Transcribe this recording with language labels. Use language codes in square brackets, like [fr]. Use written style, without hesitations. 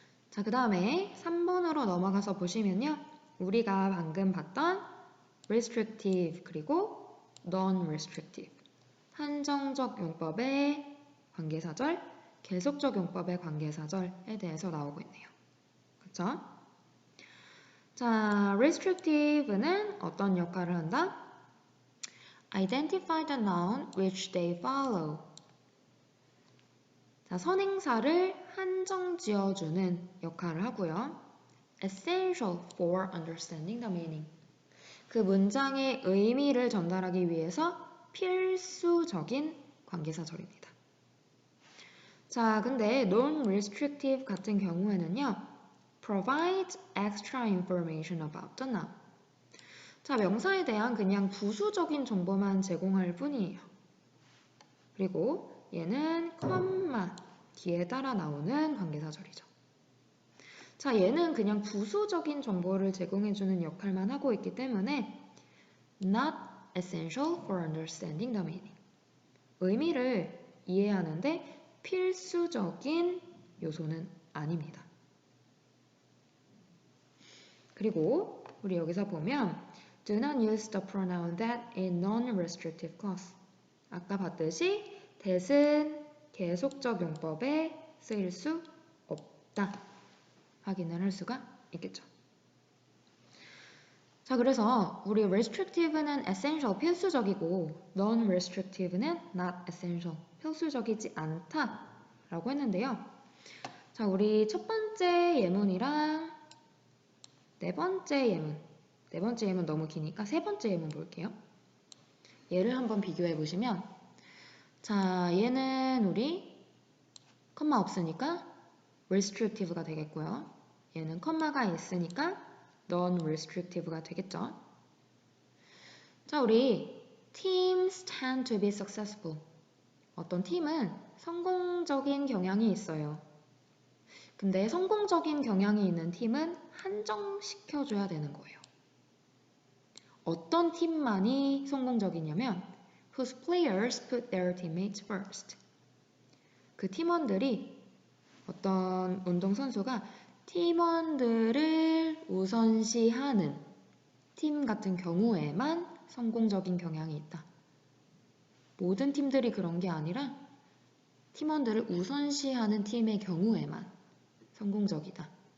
[ko] 자, 그 다음에 3번으로 넘어가서 보시면요. 우리가 방금 봤던 restrictive 그리고 non-restrictive 한정적 용법의 관계사절, 계속적 용법의 관계사절에 대해서 나오고 있네요. 그쵸? 자, restrictive는 어떤 역할을 한다? [en] Identify the noun which they follow. [ko] 자, 선행사를 한정 지어주는 역할을 하고요. [en] Essential for understanding the meaning. [ko] 그 문장의 의미를 전달하기 위해서 필수적인 관계사절입니다. 자, 근데 non-restrictive 같은 경우에는요. [en] Provide extra information about the noun. [ko] 자, 명사에 대한 그냥 부수적인 정보만 제공할 뿐이에요. 그리고 얘는 컴마 뒤에 따라 나오는 관계사절이죠. 자, 얘는 그냥 부수적인 정보를 제공해주는 역할만 하고 있기 때문에 [en] not essential for understanding the meaning. [ko] 의미를 이해하는데 필수적인 요소는 아닙니다. 그리고 우리 여기서 보면 [en] do not use the pronoun that in non-restrictive clause. [ko] 아까 봤듯이 that은 계속적 용법에 쓰일 수 없다. 확인을 할 수가 있겠죠. 자, 그래서 우리 restrictive는 essential 필수적이고 non-restrictive는 not essential 필수적이지 않다 라고 했는데요. 자, 우리 첫 번째 예문이랑 네 번째 예문 너무 기니까 세 번째 예문 볼게요. 얘를 한번 비교해 보시면 자, 얘는 우리 컴마 없으니까 restrictive가 되겠고요. 얘는 컴마가 있으니까 non-restrictive가 되겠죠. 자, 우리 [en] teams tend to be successful. [ko] 어떤 팀은 성공적인 경향이 있어요. 근데 성공적인 경향이 있는 팀은 한정시켜줘야 되는 거예요. 어떤 팀만이 성공적이냐면 [en] whose players put their teammates first. [ko] 그 팀원들이 어떤 운동선수가 팀원들을 우선시하는 팀 같은 경우에만 성공적인 경향이 있다. 모든 팀들이 그런 게 아니라 팀원들을 우선시하는 팀의 경우에만 성공적이다.